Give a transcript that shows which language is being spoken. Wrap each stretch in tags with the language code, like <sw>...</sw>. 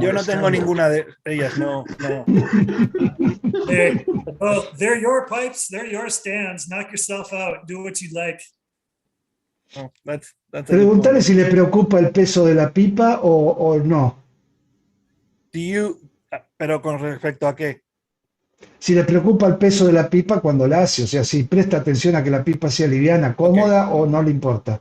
<es>yo no tengo ninguna de ellas, no.</es> <en>Well, they're your pipes, they're your stands. Knock yourself out. Do what you like. Oh, that's</en> <es>Preguntarle si le preocupa el peso de la pipa o no. Pero con respecto a qué? si le preocupa el peso de la pipa cuando la hace, o sea, si presta atención a que la pipa sea liviana, cómoda o no le importa.</es>